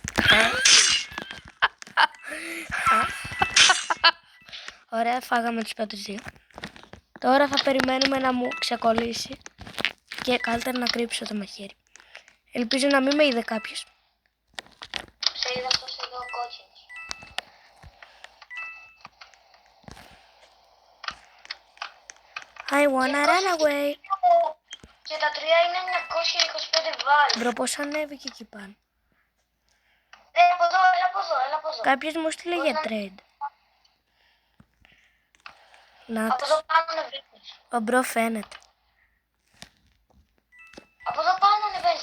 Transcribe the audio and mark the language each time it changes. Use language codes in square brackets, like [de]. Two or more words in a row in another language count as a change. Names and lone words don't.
[el] Ωραία, φάγαμε τους πρώτους δύο. Τώρα θα περιμένουμε να μου ξεκολλήσει. Και καλύτερα να κρύψω το μαχαίρι. Ελπίζω να μην με είδε κάποιος. Σε είδα αυτός εδώ ο κόκκινος. [en] I wanna run away. [el] Και τα τρία είναι 925 βάλει. Μπρο, πώς ανέβηκε εκεί πάνω. Από εδώ, έλα από εδώ. Κάποιος μου στείλε για trade. Να Από εδώ πάνω ανεβαίνεις. ο μπρο φαίνεται. Από εδώ πάνω ανεβαίνεις.